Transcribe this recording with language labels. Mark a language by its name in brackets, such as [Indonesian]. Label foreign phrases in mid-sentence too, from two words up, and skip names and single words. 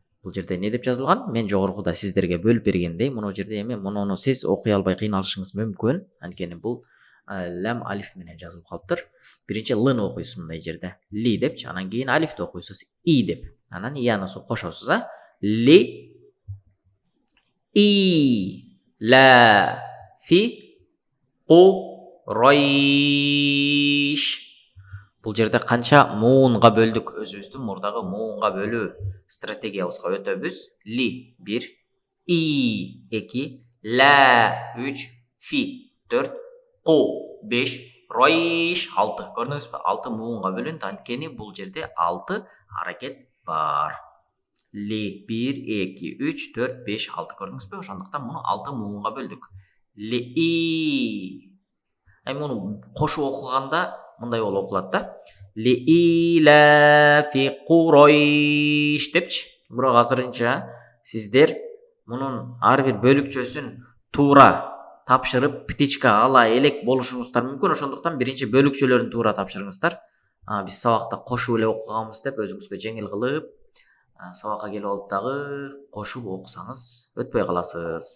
[Kyrgyz] Бул жерде эмне деп жазылган? Мен жогоркуда сиздерге бөлүп бергендей, мына жерде эми муну сиз окуй албай кыйналышыңыз мүмкүн. Анткени бул лам алиф менен жазылып калыптыр. Биринчи лны окуйсуз мындай жерде. Ли депчи, анан кийин алифти окуйсуз и деп. Анан ияны кошосуз, [Arabic] لإيلاف قريش. [Kyrgyz] Бул жерде канча муунга бөлдүк? Өзүбүздүн мурдагы муунга бөлүү стратегиябызга өтөбүз. [Arabic] Ли 1, и 2, ла 3, фи 4, ку 5, райш 6. Көрдүңүзбү? [Kyrgyz] 6 муунга бөлүндү. Анткени бул жерде 6 аракет бар. Ли 1, 2, 3, 4, 5, 6. Көрдүңүзбү? Ошондуктан муну 6 муунга бөлдүк. [Arabic] Ли и. [Kyrgyz] Муну кошуп окуганда мындай болуп окулат да. [Arabic] لإيلاف قريش [Kyrgyz] депчи. Бирок азырынча сиздер мунун ар бир бөлүкчөсүн туура тапшырып, птичка ала элек болушуңуздар мүмкүн. Ошондуктан биринчи бөлүкчөлөрүн туура тапшырыңыздар. Биз сабакта кошуп эле окуганбыз деп өзүңүзгө жеңил кылып, сабакка келип алып дагы кошуп окусаңыз өтпөй каласыз.